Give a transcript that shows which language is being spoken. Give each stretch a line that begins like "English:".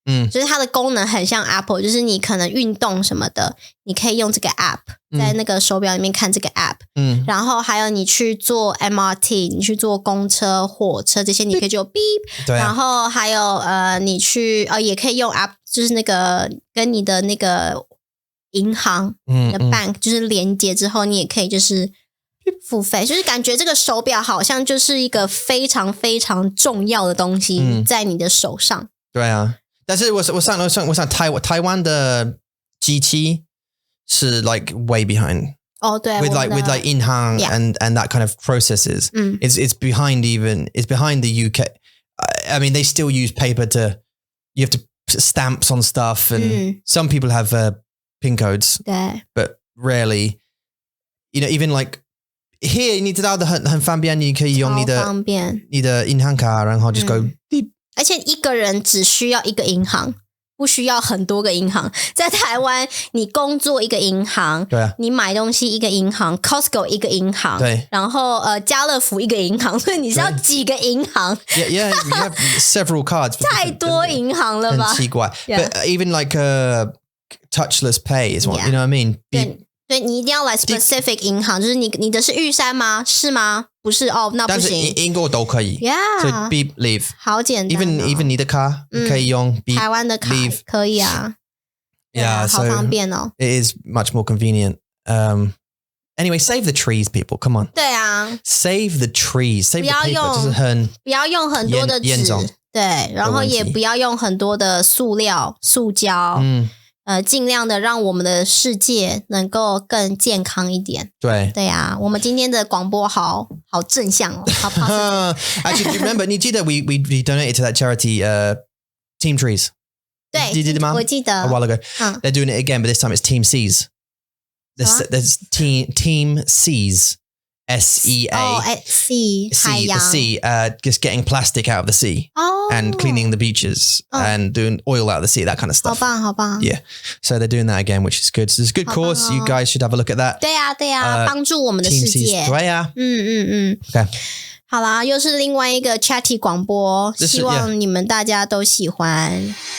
Chinese: 就是它的功能很像 Apple， 就是你可能运动什么的，你可以用这个 app， 在那个手表里面看这个 app，然后还有你去坐 MRT， 你去坐公车、火车这些，你可以就 beep， 然后还有你去也可以用 app， 就是那个跟你的那个银行的 bank 就是连接之后，你也可以就是付费，就是感觉这个手表好像就是一个非常非常重要的东西在你的手上。对啊。但是我上台湾的机器是
English: like way behind.
Chinese: 对
English: with like
Chinese: 银行
English: and that kind of processes. It's behind the UK. I mean, they still use paper you have to put stamps on stuff and some people have PIN codes.
Chinese: 对
English: But rarely, even like here
Chinese: 你知道的很方便，你可以用你的银行卡，然后
English: just go deep.
Chinese: 而且一个人只需要一个银行，不需要很多个银行。在台湾，你工作一个银行，对啊，你买东西一个银行 ，Costco 一个银行，对，然后家乐福一个银行，所以你是要几个银行
English: Yeah, you have several cards.
Chinese: 太多银行了吧？很奇怪。
English: Yeah. But even like touchless pay is one. Yeah. You know what I mean?
Chinese: 对，你一定要来 specific 银行，就是你的是玉山吗？是吗？不是哦，那不行。但是英国都可以。
English: Yeah. So beep leave.
Chinese: 好简单、哦。 Even 你的卡可以用 beep 台湾的卡
English: leave
Chinese: 可以啊。
English: Yeah,
Chinese: 好方便哦。
English: It is much more convenient. Anyway, save the trees, people. Come on.
Chinese: 对啊。
English: Save the trees. Save the paper.
Chinese: 就是不要用很多的纸。对，然后也不要用很多的塑料、塑胶。尽量的让我们的世界能够更健康一点。对啊，我们今天的广播好正向哦，好 positive.
English: Actually, do you remember?
Chinese: 你记得
English: we donated to that charity Team Trees?
Chinese: 对，你记得吗？我记得
English: a while ago. They're doing it again, but this time it's Team Seas. There's Team Seas. SEA. Oh, at sea.
Chinese: 海洋
English: the sea. Just getting plastic out of the sea. And cleaning the beaches and doing oil out of the sea, that kind of stuff.
Chinese: 好棒。
English: Yeah. So they're doing that again, which is good. So it's a good cause. You guys should have a look at that.
Chinese: 对啊，帮助我们的世界。对啊。
English: Okay.
Chinese: 好啦，又是另外一个 chatty 广播，希望你们大家都喜欢。